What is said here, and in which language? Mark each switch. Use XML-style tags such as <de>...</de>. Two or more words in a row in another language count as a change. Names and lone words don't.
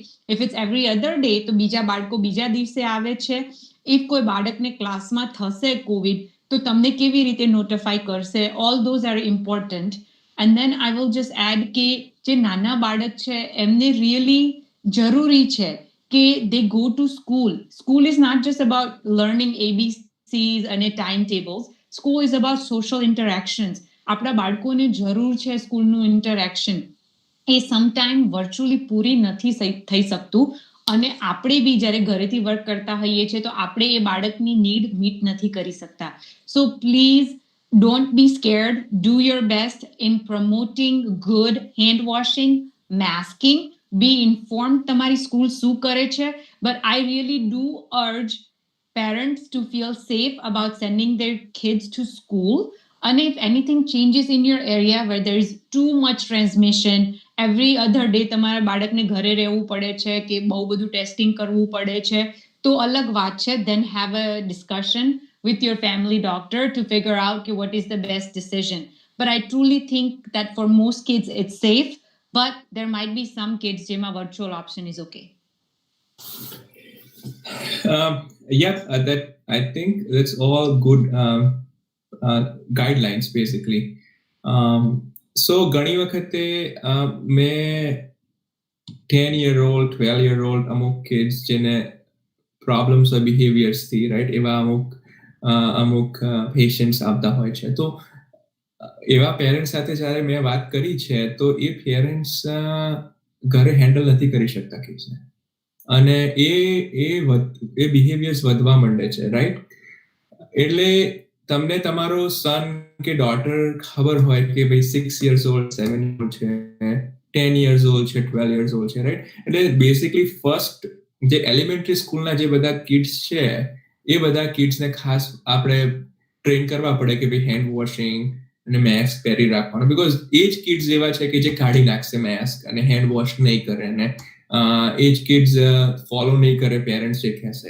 <en>If it's every other day</en> <gu>તો બીજા બાળકો બીજા દિવસે આવે છે. ઇફ કોઈ બાળકને ક્લાસમાં થશે કોવિડ તો તમને કેવી રીતે નોટિફાઈ કરશે?</gu> <en>All those are important. And then I will just add</en> <gu>કે જે નાના બાળક છે એમને રિયલી જરૂરી છે કે</gu> <en>they go to school. School is not just about learning ABCs and timetables. School is about social interactions.</en> <gu>આપણા બાળકોને જરૂર છે સ્કૂલનું ઇન્ટરેક્શન. એ સમટાઈમ વર્ચ્યુઅલી પૂરી નથી થઈ શકતું, અને આપણે બી જ્યારે ઘરેથી વર્ક કરતા હોઈએ છીએ તો આપણે એ બાળકની નીડ મીટ નથી કરી શકતા.</gu> <en>So please don't be scared. Do your best in promoting good hand washing, masking. Be informed</en> <gu>તમારી સ્કૂલ શું કરે છે.</gu> <en>But I really do urge parents to feel safe about sending their kids to school. And if anything changes in your area where there is too much transmission, every other day</en> <gu>તમારા બાળકને ઘરે રહેવું પડે છે કે બહુ બધું ટેસ્ટિંગ કરવું પડે છે, તો અલગ વાત છે.</gu> <en>Then have a discussion with your family doctor to figure out what is the best decision. But I truly think that for most kids it's safe, but there might be some kids where virtual option is okay. That I think that's all good guidelines basically.</en> <gu>So ઘણી વખતે મેં 10-year-old 12-year-old અમુક kids જેને</gu> <en>problems or behaviours</en> <gu>થી, રાઈટ, એવા અમુક પેશન્ટ્સ આવતા હોય છે. તો એવા પેરેન્ટ્સ સાથે જ્યારે મેં વાત કરી છે તો એ પેરેન્ટ્સ ઘરે હેન્ડલ નથી કરી શકતા કિડ્સને, અને એ બિહેવિયર્સ વધવા માંડે છે, રાઈટ? એટલે તમને તમારો સન કે ડોટર ખબર હોય કે ભાઈ</gu> <en>6 years old, 7 years old</en> <gu>છે,</gu> <en>10 years old</en> <gu>છે,</gu> <en>12 years old</en> <gu>છે, રાઈટ? એટલે બેસિકલી ફર્સ્ટ જે એલિમેન્ટરી સ્કૂલના જે બધા કિડ્સ છે એ બધા કિડ્સને ખાસ આપણે ટ્રેન કરવા પડે કે ભાઈ</gu> <en>hand washing</en> <gu>અને માસ્ક પહેરી રાખવાનું, બીકોઝ એ જ કિડ્સ એવા છે કે જે કાઢી નાખશે માસ્ક અને</gu> <en>hand wash</en> <gu>નહીં કરે, અને એ જ કિડ્સ ફોલો નહીં કરે પેરેન્ટ્સ જે કહેશે.</gu>